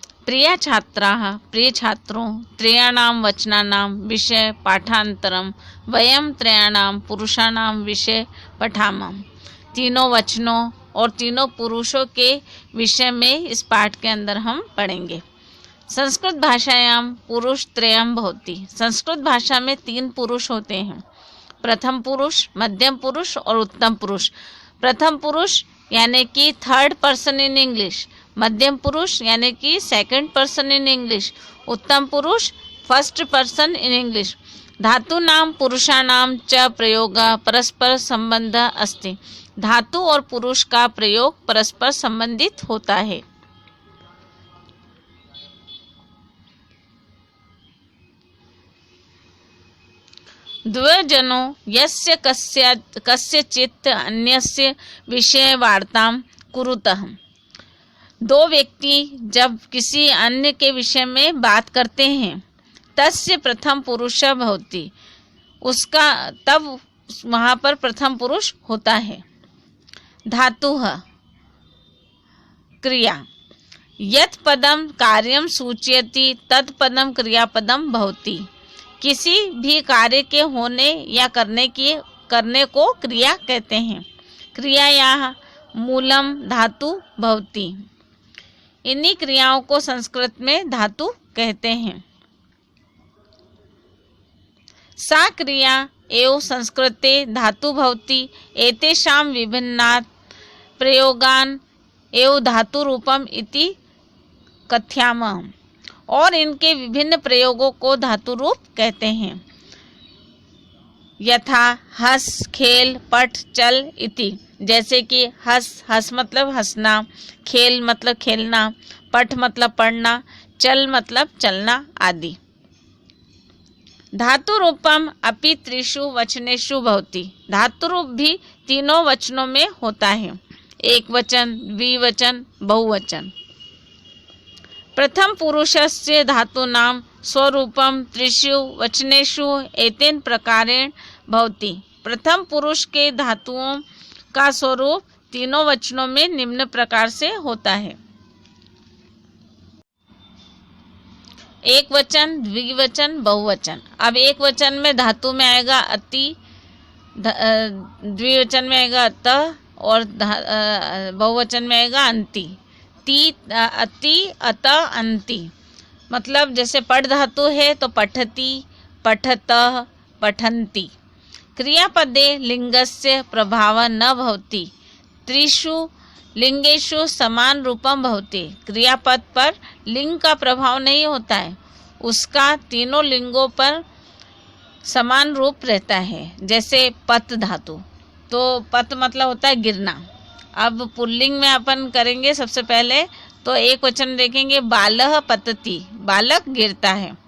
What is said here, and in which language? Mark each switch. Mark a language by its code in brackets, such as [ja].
[sa] प्रिय छात्राः, [hi] प्रिय छात्रों, [sa] त्रयाणां वचनानां विषय पाठांतरम वयम त्रयाणां पुरुषाणां विषय पठामः। [hi] तीनों वचनों और तीनों पुरुषों के विषय में इस पाठ के अंदर हम पढ़ेंगे। [sa] संस्कृत भाषायां पुरुष त्रयम् भवति। [hi] संस्कृत भाषा में 3 पुरुष होते हैं, प्रथम पुरुष, मध्यम पुरुष और उत्तम पुरुष। प्रथम पुरुष यानी कि [en] third person in English, [hi] मध्यम पुरुष यानी कि [en] second person in English, [hi] उत्तम पुरुष [en] First person in English. [sa] धातूनां पुरुषाणां च प्रयोगः परस्पर संबंध अस्ति। [hi] धातु और पुरुष का प्रयोग परस्पर संबंधित होता है। [sa] द्विजनों यस्य कस्यचित् अन्यस्य विषय वार्तां कुरुतः। [hi] 2 व्यक्ति जब किसी अन्य के विषय में बात करते हैं, [sa] तस्य प्रथम पुरुष भवति, [hi] उसका तब वहाँ पर प्रथम पुरुष होता है। [sa] धातुः क्रिया, यत् पदम कार्यं सूचयति तत् पदम क्रियापदम भवति। [hi] किसी भी कार्य के होने या करने को क्रिया कहते हैं। [sa] क्रियायाः मूलम धातु भवति। [hi] इन्हीं क्रियाओं को संस्कृत में धातु कहते हैं। [sa] सा क्रिया एव संस्कृते धातु भवति। एतेषां विभिन्नात् प्रयोगान् एव धातु रूपम इति कथयामः। [hi] और इनके विभिन्न प्रयोगों को धातु रूप कहते हैं। [sa] यथा हस, खेल, पठ, चल इति। [hi] जैसे कि हस मतलब हंसना, खेल मतलब खेलना, पठ मतलब पढ़ना, चल मतलब चलना आदि। [sa] धातु रूपम अपि त्रिषु वचनेषु भवति। [hi] धातु रूप भी तीनों वचनों में होता है, एक वचन, द्विवचन, बहुवचन। [sa] प्रथम पुरुषस्य धातूनां स्वरूपम त्रिषु वचनेषु एतेन प्रकारेण भवति। [hi] प्रथम पुरुष के धातुओं का स्वरूप तीनों वचनों में निम्न प्रकार से होता है। एक वचन, द्विवचन, बहुवचन। अब एक वचन में धातु में आएगा अति, द्विवचन में आएगा अतः और बहुवचन में आएगा अंति। अति, अत, अंति। मतलब जैसे पठ धातु है तो पठति, पठतः, पठन्ति। [sa] क्रियापदे लिंगस्य प्रभावः न भवति। त्रिषु लिंगेषु समान रूपम भवति। [hi] क्रियापद पर लिंग का प्रभाव नहीं होता है, उसका तीनों लिंगों पर समान रूप रहता है। जैसे पत धातु, तो पत मतलब होता है गिरना। अब पुल्लिंग में अपन करेंगे सबसे पहले, तो एक वचन देखेंगे [sa] बालः पतति, [hi] बालक गिरता है।